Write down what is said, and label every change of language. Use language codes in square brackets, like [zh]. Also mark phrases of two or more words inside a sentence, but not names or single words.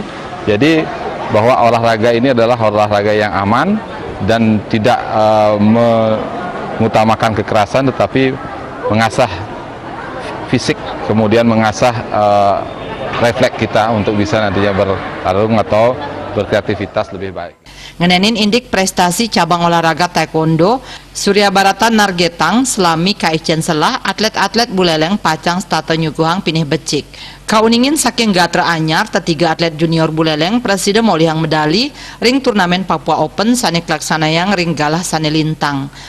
[id] Jadi bahwa olahraga ini adalah olahraga yang aman dan tidak mengutamakan kekerasan, tetapi mengasah fisik, kemudian mengasah refleks kita untuk bisa nantinya bertarung atau berkreativitas lebih baik. [ban] Ngenenin indik [id] prestasi cabang olahraga taekwondo, [ban] Surya Baratan nargetang selami kaicen selah atlet-atlet Buleleng pacang stata nyuguhang pinih becik. Kauningin saking gatra anyar tetiga atlet junior Buleleng presiden molihang medali ring turnamen Papua Open sanik laksanayang ring galah sane lintang.